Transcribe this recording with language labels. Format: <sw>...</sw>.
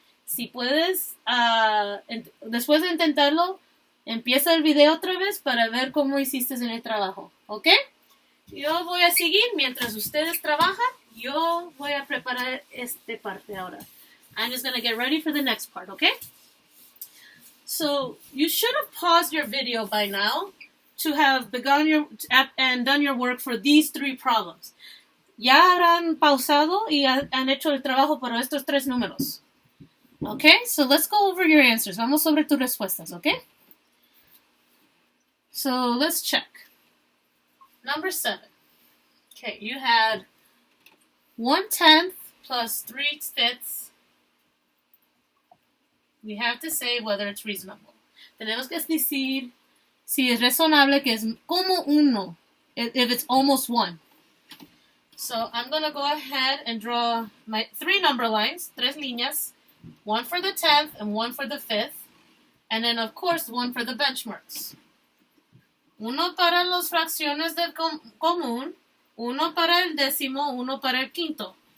<es>Si puedes, después de intentarlo, empieza el video otra vez para ver cómo hiciste en el trabajo, ¿ok? Yo voy a seguir mientras ustedes trabajan. Yo voy a preparar esta parte ahora.</es> <en>I'm just going to get ready for the next part, okay? So, you should have paused your video by now to have begun and done your work for these 3 problems.</en> <es>Ya habrán pausado y han hecho el trabajo para estos 3 números.</es> <en>Okay, so let's go over your answers.</en> <es>Vamos sobre tus respuestas, okay?</es> <en>So, let's check. Number 7. Okay, you had 1/10 plus 3/5. We have to say whether it's reasonable.</en> <es>Tenemos que decir si es razonable, que es como 1,</es> <en>if it's almost 1. So I'm going to go ahead and draw my 3 number lines,</en> <es>3 líneas,</es> <en>1 for the 10th and 1 for the 5th, and then of course 1 for the benchmarks.</en> <es>Uno para las fracciones del común, uno para el décimo, uno para el quinto.</es>